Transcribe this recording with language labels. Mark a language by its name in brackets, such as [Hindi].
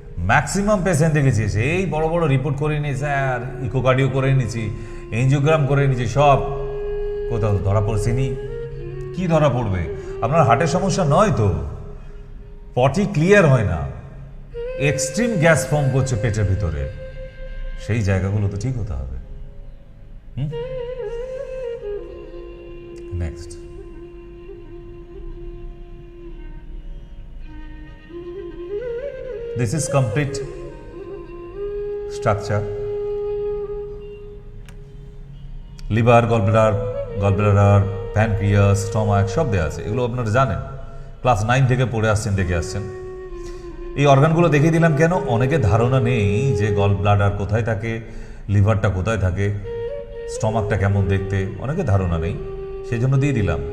[Bangla] Maximum patient দেখেছি এই বড় বড় রিপোর্ট করে নিয়ে স্যার ইকোকার্ডিও করে নিয়েছি, এনজিওগ্রাম করে নিয়েছি, সব কোথাও ধরা পড়ছেনি। কি ধরা পড়বে? আপনার হার্টের সমস্যা নয় তো, পটি ক্লিয়ার হয় না, এক্সট্রিম গ্যাস ফর্ম করছে পেটের ভিতরে, সেই জায়গাগুলো তো ঠিক হতে হবে। [English] Next, this is complete structure. [Bangla] Liver, gallbladder, pancreas, stomach সব দেওয়া আছে, এগুলো আপনারা জানেন, ক্লাস 9 থেকে পড়ে আসছেন, দেখে আসছেন। এই অর্গানগুলো দেখিয়ে দিলাম কেন? অনেকে ধারণা নেই যে গল ব্লাডার কোথায় থাকে, লিভারটা কোথায় থাকে, স্টমাকটা কেমন দেখতে, অনেকে ধারণা নেই, সেই জন্য দিয়ে দিলাম।